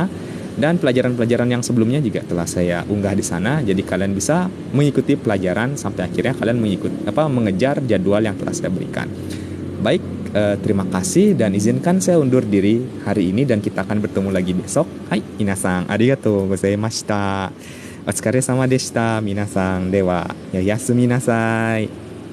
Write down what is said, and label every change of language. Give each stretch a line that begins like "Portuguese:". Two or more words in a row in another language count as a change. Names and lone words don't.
Indonesian: Dan pelajaran-pelajaran yang sebelumnya juga telah saya unggah di sana. Jadi kalian bisa mengikuti pelajaran sampai akhirnya kalian mengejar jadwal yang telah saya berikan. Baik, terima kasih dan izinkan saya undur diri hari ini dan kita akan bertemu lagi besok.
Japanese: Hai, 皆さん、ありがとうございました. お疲れ様でした、皆さん。では、おやすみなさい.